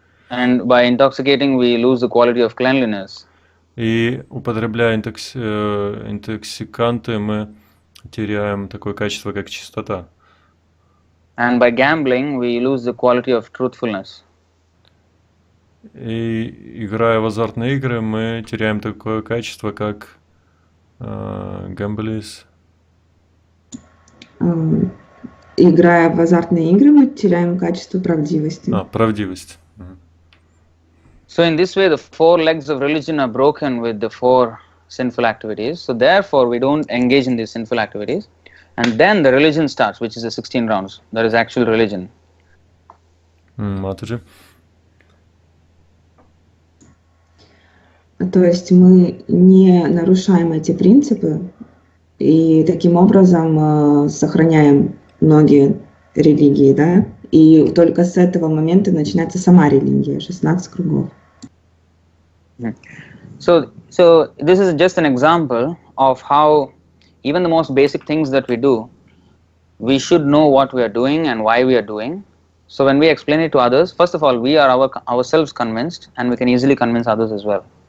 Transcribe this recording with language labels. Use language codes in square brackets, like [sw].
[en] And by intoxicating, we lose the quality of cleanliness. [ru] И употребляя интоксиканты, мы теряем такое качество, как чистота. [en] And by gambling, we lose the quality of truthfulness. [ru] И играя в азартные игры, мы теряем такое качество, как гамблис. Играя в азартные игры, мы теряем качество правдивости. Правдивость. [en] So in this way, the 4 legs of religion are broken with the 4 sinful activities. So therefore, we don't engage in these sinful activities. And then the religion starts, which is the 16 rounds. That is actual religion. Mataji? [ru] То есть мы не нарушаем эти принципы и таким образом сохраняем многие религии, да? И только с этого момента начинается сама религия, 16 кругов. [en] So this is just an example of how even the most basic things that we do, we should know what we are doing and why we are doing. So when we explain it to others, first of all, we are ourselves convinced, and we can easily convince others as well.